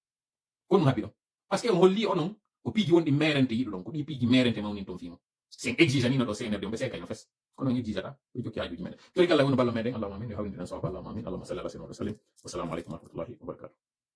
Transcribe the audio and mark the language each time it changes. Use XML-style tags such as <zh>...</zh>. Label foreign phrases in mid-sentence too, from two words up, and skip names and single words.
<ff>ko ɗum haɓɓi ɗon</ff> <fr>par ce que</fr> <ff>on holli onon ko piiji wonɗi merente yiɗo ɗon ko ɗi piiji merente mawnin toon fimo sen exige nino ɗo CNRD ɓe sekayno fes kono en exigata ɓe jokki hajuji meɗen tori kala wono ballo meɗen</ff> <ar>اللهم آمين</ar> <ff>yo hawnidiren sawaba</ff> <ar>اللهم آمين اللهم صل على سيدنا وسلم والسلام عليكم ورحمة الله وبركاته</ar>